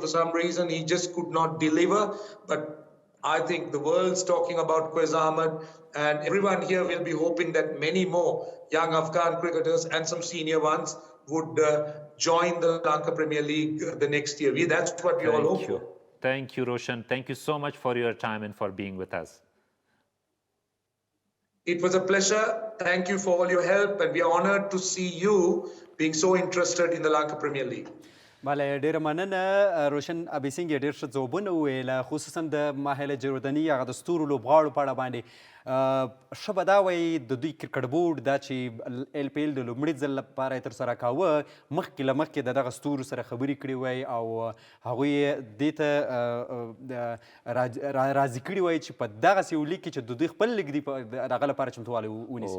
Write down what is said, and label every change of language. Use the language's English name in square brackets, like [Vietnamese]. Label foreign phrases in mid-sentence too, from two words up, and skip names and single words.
[English] For some reason, he just could not deliver. But I think the world's talking about Quez Ahmed, and everyone here will be hoping that many more young Afghan cricketers and some senior ones would join the Lanka Premier League the next year. That's what we all hope for. Thank you, Roshan. Thank you so much for your time and for being with us. It was a pleasure. Thank you for all your help, and we are honored to see you being so interested in the Lanka Premier League. [Pashto] بله ډېره مننه روشن ابیسنګي ډېر ښه ځوابونه وویله خصوصا د ماهله جوردني هغه د ستورو لوبغاړو په اړه باندې ښه به دا وایي د دوی کرکټ بورډ دا چې ایل پی ایل د لومړي ځل لپاره یې ترسره کاوه مخکې له مخکې د دغه ستورو سره خبرې کړې وای او هغوی دې ته راضي کړي وای چې په دغسې یو لیګ کې چې د دوی خپل لیګ دی د هغه لپاره چمتووالی ونیسي